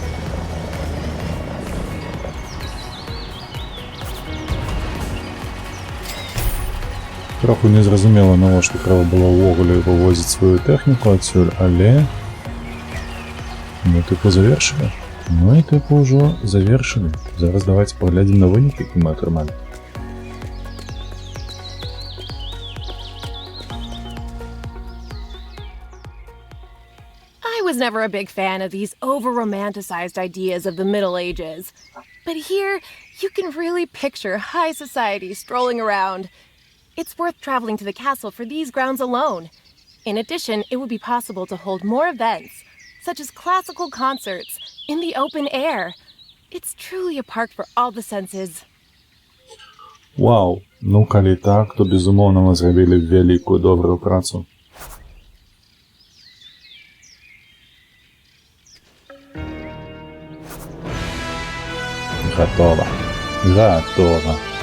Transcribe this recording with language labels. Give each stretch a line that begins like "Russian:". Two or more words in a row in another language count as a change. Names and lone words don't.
Belarusian: Троху незразумела, навошта трэба было ўвогуле вывозіць сваю тэхніку адсюль, але... Мы тыпу завершылі. Мы тыпу ўжо завершылі. Зараз давайте паглядзім на вынікі, які мы атрымалі.
English: I was never a big fan of these over-romanticized ideas of the Middle Ages. But here, you can really picture high society strolling around. It's worth traveling to the castle for these grounds alone. In addition, it would be possible to hold more events, such as classical concerts, in the open air. It's truly a park for all the senses.
Belarusian: Вау, ну калі так, то безумоўна мы зрабілі вялікую добрую працу. Готово. Готово.